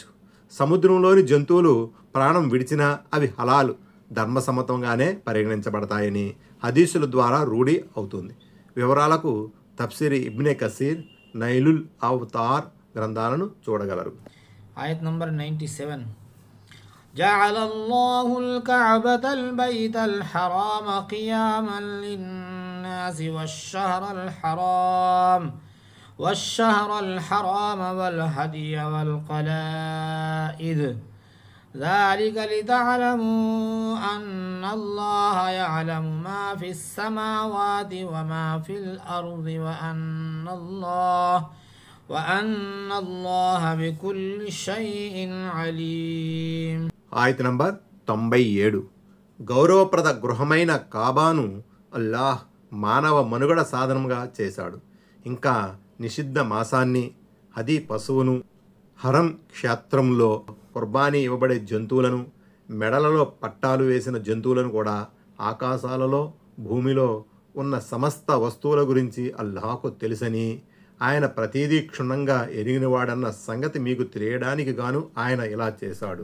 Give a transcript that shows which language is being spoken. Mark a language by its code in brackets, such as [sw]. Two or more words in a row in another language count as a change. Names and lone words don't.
[te] సముద్రంలోని జంతువులు ప్రాణం విడిచినా అవి హలాలు, ధర్మసమ్మతంగానే పరిగణించబడతాయని హదీసుల ద్వారా రూఢి అవుతుంది. వివరాలకు తఫ్సీర్ ఇబ్నే కసీర్, నైలుల్ అవతార్ గ్రంథాలను చూడగలరు. ఆయత్ నంబర్ 97. [ar] جعل الله الكعبة البيت الحرام قياما للناس والشهر الحرام والهدي والقلائد ذلك لتعلموا أن الله يعلم ما في السماوات وما في الأرض وأن الله بكل شيء عليم. [te] ఆయత నంబర్ 97. గౌరవప్రద గృహమైన కాబాను అల్లాహ్ మానవ మనుగడ సాధనంగా చేశాడు. ఇంకా నిషిద్ధ మాసాన్ని, హదీ పశువును, హరం క్షేత్రంలో కుర్బానీ ఇవ్వబడే జంతువులను, మెడలలో పట్టాలు వేసిన జంతువులను కూడా, ఆకాశాలలో భూమిలో ఉన్న సమస్త వస్తువుల గురించి అల్లాహకు తెలుసని, ఆయన ప్రతీదీ క్షుణ్ణంగా ఎరిగినవాడన్న సంగతి మీకు తెలియడానికి గాను ఆయన ఇలా చేశాడు.